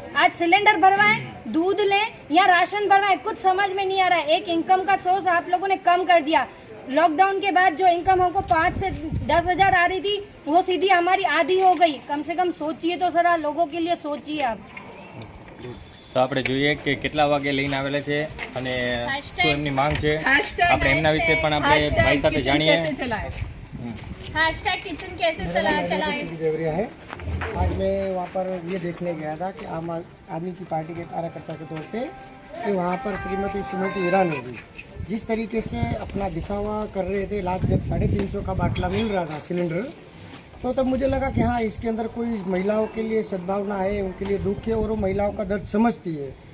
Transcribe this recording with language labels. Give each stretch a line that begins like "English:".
Hindi: आज सिलेंडर भरवाएं, दूध लें या राशन भरवाएं, कुछ समझ में नहीं आ रहा है। एक इनकम का सोर्स आप लोगों ने कम कर दिया। लॉकडाउन के बाद जो इनकम हमको 5 से 10 हजार आ रही थी वो सीधी हमारी आधी हो गई। कम से कम सोचिए तो जरा, लोगों के लिए सोचिए आप।
Gujarati: તો આપણે જોઈએ કે કેટલા વાગે લઈને આવેલા છે અને શું એમની માંગ છે, આપણે એમના વિશે પણ આપણે ભાઈ સાથે જાણીએ।
Hindi: हैशटैग किचन कैसे चलाएं। देवरिया है। आज मैं वहाँ पर ये देखने गया था कि आम आदमी की पार्टी के कार्यकर्ता के तौर पे कि वहाँ पर श्रीमती स्मृति ईरानी जी जिस तरीके से अपना दिखावा कर रहे थे, लास्ट जब 350 का बाटला मिल रहा था सिलेंडर, तो तब मुझे लगा कि हाँ, इसके अंदर कोई महिलाओं के लिए सद्भावना है, उनके लिए दुख है और वो महिलाओं का दर्द समझती है।